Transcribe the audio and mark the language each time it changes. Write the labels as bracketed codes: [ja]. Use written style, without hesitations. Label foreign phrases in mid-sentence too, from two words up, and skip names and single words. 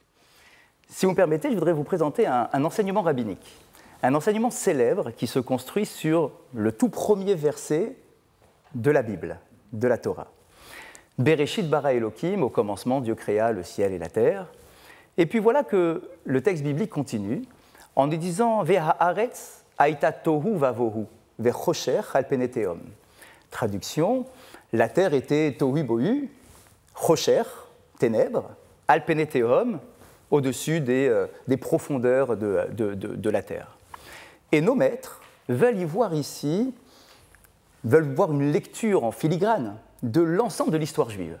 [fr] Si vous me permettez, je voudrais vous présenter un enseignement rabbinique, un enseignement célèbre qui se construit sur le tout premier verset de la Bible, de la Torah. [he] בראשית ברא אלהים, [fr] au commencement, Dieu créa le ciel et la terre. Et puis voilà que le texte biblique continue en nous disant « [he] והארץ היתה תהו ובהו, וחושך על פני תהום ». [fr] Traduction, la terre était tohu bohu, chosher, ténèbres, [he] על פני תהום, [fr] au-dessus des profondeurs de la terre. Et nos maîtres veulent y voir ici, veulent voir une lecture en filigrane de l'ensemble de l'histoire juive.